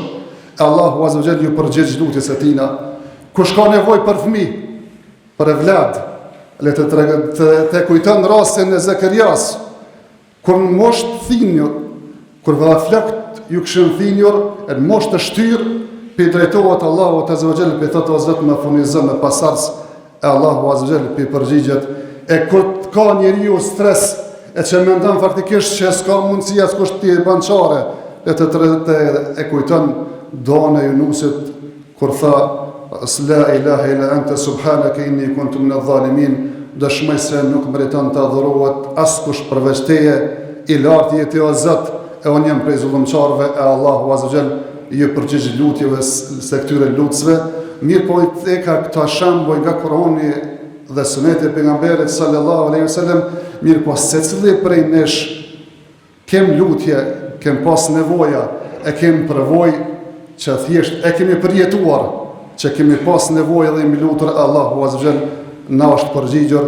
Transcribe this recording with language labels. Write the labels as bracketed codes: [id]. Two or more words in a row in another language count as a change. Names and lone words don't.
[ar] الله عز وجل [sq] ju përgjigj lutjes së tina. Kush ka nevojë për fëmijë, për evlad, le të kujton rastin e Zakarias, kur në moshë të thinjur, kur vëlla flokët ju këshën thinjur, e në moshë të shtyrë, pe drejtohet [ar] الله عز وجل, [sq] pe thotë o Zot më furnizon me pasardhës, e [ar] الله عز وجل [sq] pe përgjigjet. E kur të ka njeriu stres, e që mendon faktikisht që s'ka mundësia s'kush t'i bën çare, e kujton doën e Yunusit kur tha [ar] لا إله إلا أنت سبحانك إني كنت من الظالمين, [sq] dëshmoj se nuk meriton të adhurohet askush përveç teje, i lartë je ti o Zot, e unë jam prej zullumçarëve, e [ar] الله عز وجل [sq] ju përgjigj lutjeve se këtyre lutësve. Mirë po i ka këta shembuj nga Kurani dhe suneti e pejgamberit [ar] صلى الله عليه وسلم, [sq] mirë po secili prej nesh kem lutje, kem pas nevoja, e kem përvoj që thjesht e kemi përjetuar, që kemi pas nevojë dhe mi lutur [ar] الله عز وجل [sq] na është përgjigjur.